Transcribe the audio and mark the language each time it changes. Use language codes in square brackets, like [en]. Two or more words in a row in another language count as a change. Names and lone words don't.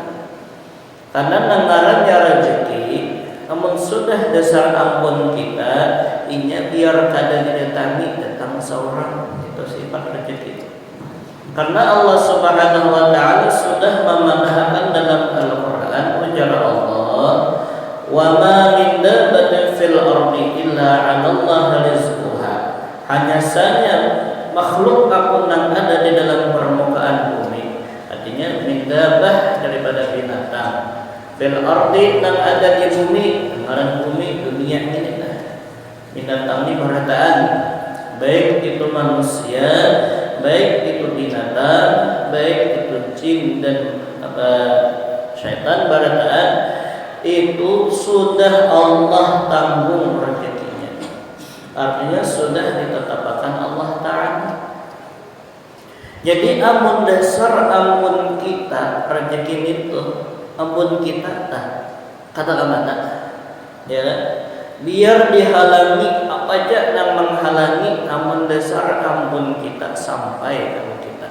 [bjn] Karena nanggarannya rezeki, namun sudah dasar ampun kita, inya biar kada didatangi datang seorang, itu sifat rezeki. [id] Karena Allah [ar] سبحانه وتعالى [id] sudah memanahkan dalam Al-Qur'an, ujar Allah, [ar] "وما من دابة في الأرض إلا على الله رزقها." [id] Hanya saja makhluk apapun yang ada di dalam permukaan bumi, artinya [ar] من دابة [id] daripada binatang, [ar] في الأرض [id] yang ada di bumi, dengaran bumi dunia ini lah. Binatang ini berataan, baik itu manusia, baik itu binatang, baik itu jin dan syaitan barataan, itu sudah Allah tanggung rezekinya. Artinya sudah ditetapkan Allah Ta'ala. [bjn] Jadi amun dasar amun kita rezeki itu, amun kita kata mana? Ya, biar dihalangi apa aja yang menghalangi, amun dasar ampun kita sampai ke kita.